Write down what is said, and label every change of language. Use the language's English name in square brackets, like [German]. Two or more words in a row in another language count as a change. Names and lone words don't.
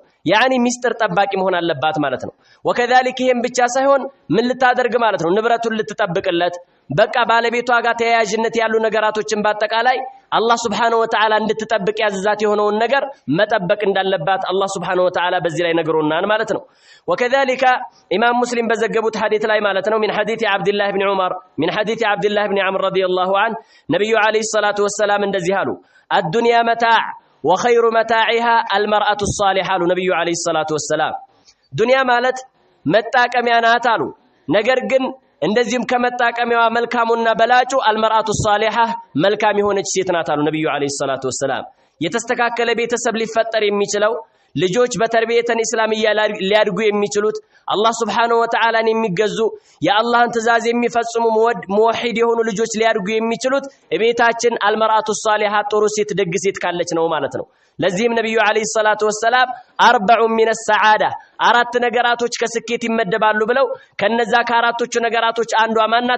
[Amharic] ያኒ ሚስጥር ጠባቂ መሆን አለባት ማለት ነው። ወከذلك ይሄም ብቻ ሳይሆን ምን ልታደርግ ማለት ነው? ንብረቱን ልትጠብቅለት በቃ ባለቤቷ ጋር ተያያዥነት ያሉ ነገራቶችን በአጠቃላይ አላህ [Arabic] سبحانه وتعالى [Amharic] እንድትጠብቅ ያዘዛት የሆነውን ነገር መጠበቅ እንዳለባት አላህ [Arabic] سبحانه وتعالى [Amharic] በዚህ ላይ ነግሮናል ማለት ነው። وكذلك ኢማም ሙስሊም በዘገቡት ሐዲስ ላይ ማለት ነው [Arabic] من حديث عبد الله بن عمر من حديث عبد الله بن عمرو رضي الله عنه [Amharic] ነብዩ [Arabic] عليه الصلاة والسلام [Amharic] እንደዚህ አሉ [Arabic] الدنيا متاع وخير متاعها المرأة الصالحة [Amharic] አሉ ነብዩ [Arabic] عليه الصلاة والسلام። [Amharic] ዱንያ ማለት መጣቀሚያ ናት አሉ። ነገር ግን እንደዚህም ከመጣቀሚያዋ መልካሙና በላጩ [Arabic] المرأة الصالحة [Amharic] መልካም የሆነች ሴት ናት አሉ ነብዩ [Arabic] عليه الصلاة والسلام። [Amharic] የተስተካከለ ቤተሰብ ሊፈጠር የሚችለው ልጆች [Arabic] بتربية إسلامية [Amharic] ሊያድጉ የሚችሉት አላህ [Arabic] سبحانه وتعالى [Amharic] የሚገዙ የአላህን ትእዛዝ የሚፈጽሙ ሙወሂድ የሆኑ ልጆች ሊያድጉ የሚችሉት ቤታችን [Arabic] المرأة الصالحة [Amharic] ጥሩ ሴት ደግ ሴት ካለች ነው ማለት ነው። ለዚህም ነብዩ [Arabic] عليه الصلاة والسلام [Amharic] 40 [Arabic] من السعادة [Amharic] አራት ነገራቶች ከስኬት ይመደባሉ ብለው ከነዛ ከአራቶቹ ነገራቶች አንዷ ማናት?